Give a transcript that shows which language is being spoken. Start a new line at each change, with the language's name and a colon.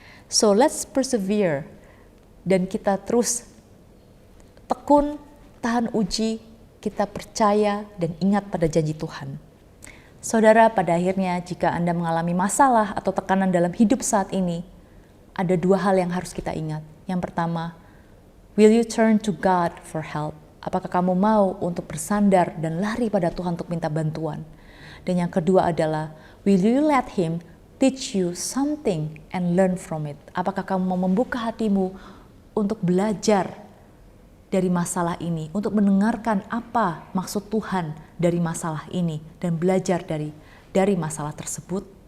English: So let's persevere,
Indonesian: dan kita terus tekun, tahan uji, kita percaya dan ingat pada janji Tuhan. Saudara, pada akhirnya jika Anda mengalami masalah atau tekanan dalam hidup saat ini, ada dua hal yang harus kita ingat. Yang pertama,
English: will you turn to God for help?
Indonesian: Apakah kamu mau untuk bersandar dan lari pada Tuhan untuk minta bantuan? Dan yang kedua adalah,
English: will you let Him teach you something and learn from it?
Indonesian: Apakah kamu mau membuka hatimu untuk belajar dari masalah ini, untuk mendengarkan apa maksud Tuhan dari masalah ini, dan belajar dari masalah tersebut?